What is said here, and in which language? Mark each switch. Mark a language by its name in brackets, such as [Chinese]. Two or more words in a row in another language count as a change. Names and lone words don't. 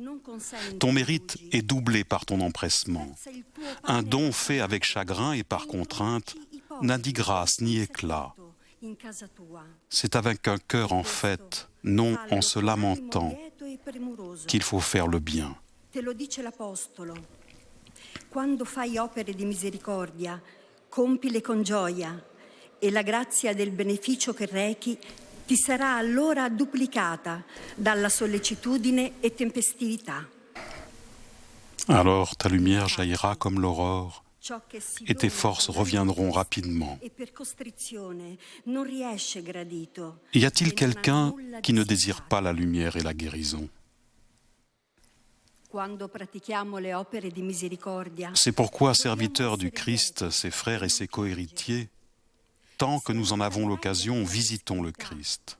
[French] Ton mérite est doublé par ton empressement. Un don fait avec chagrin et par contrainte n'a ni grâce ni éclat. C'est avec un cœur en fête, non en se lamentant, qu'il faut faire le bien. [Italian] Quando fai opere di misericordia, compile con gioia e la grazia del beneficio che rechi ti sarà allora duplicata dalla sollecitudine e tempestività. [French] Alors ta lumière jaillira comme l'aurore et tes forces reviendront rapidement. Y a-t-il quelqu'un qui ne désire pas la lumière et la guérison ? C'est pourquoi, serviteurs du Christ, ses frères et ses cohéritiers, tant que nous en avons l'occasion, visitons le Christ.